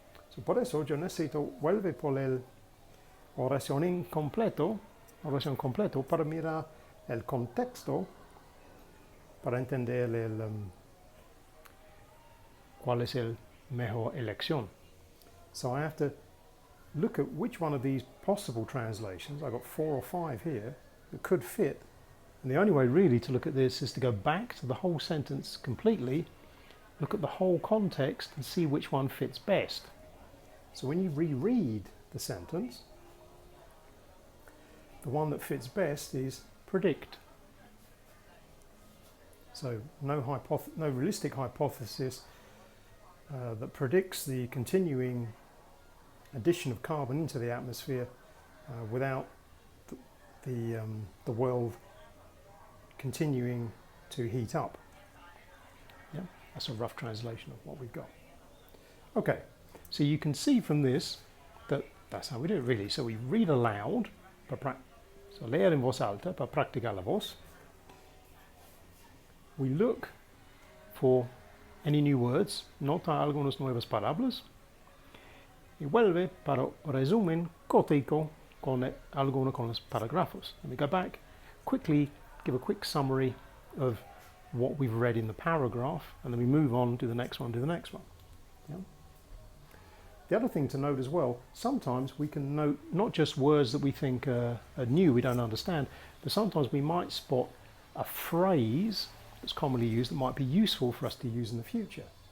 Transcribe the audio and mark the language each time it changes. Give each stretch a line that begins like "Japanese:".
Spanish: So por eso yo necesito vuelve por el oración completo para mirar el contexto, para entender cuál es el mejor elección.
English: So I have to look at which one of these possible translations, I've got 4 or 5 here, that could fit. And the only way really to look at this is to go back to the whole sentence completely, look at the whole context and see which one fits best. So when you reread the sentence, the one that fits best is predict. So no realistic hypothesis that predicts the continuing addition of carbon into the atmosphere without the world continuing to heat up. Yeah, that's a rough translation of what we've got. Okay, so you can see from this that that's how we do it really. So we read aloud, so
Spanish: leer en voz alta para practicar la voz.
English: We look for any new words,
Spanish: nota algunas nuevas palabras, y vuelve para resumen cortico con algunos con los parágrafos.
English: And we go back, quickly give a quick summary of what we've read in the paragraph, and then we move on to the next one, Yeah? The other thing to note as well, sometimes we can note not just words that we think are new, we don't understand, but sometimes we might spot a phrase that's commonly used that might be useful for us to use in the future.